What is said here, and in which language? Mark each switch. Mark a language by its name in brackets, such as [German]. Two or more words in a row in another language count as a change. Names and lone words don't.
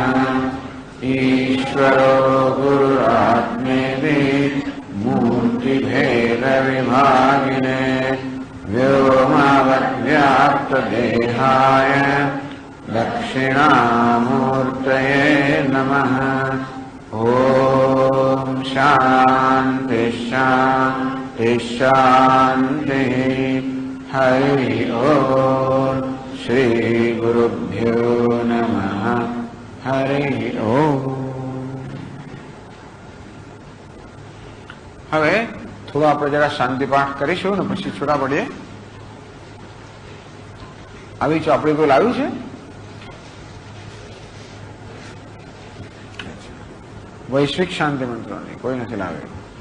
[Sanskrit] ईश्वरो गुरुरात्मेति मूर्तिभेदविभागिने व्योमवद्व्याप्तदेहाय दक्षिणामूर्तये नमः. ओम शांति शांति शांति. हरि ओम. श्री गुरुभ्यो नमः. हरि ओम. [Gujarati] હવે થોડો આપણે જરા શાંતિ પાઠ કરીશું ને પછી છૂટા પડીએ. આવી ચોપડી કોઈ લાવ્યું છે? વૈશ્વિક શાંતિ મંત્રોની કોઈ નથી લાવ્યું.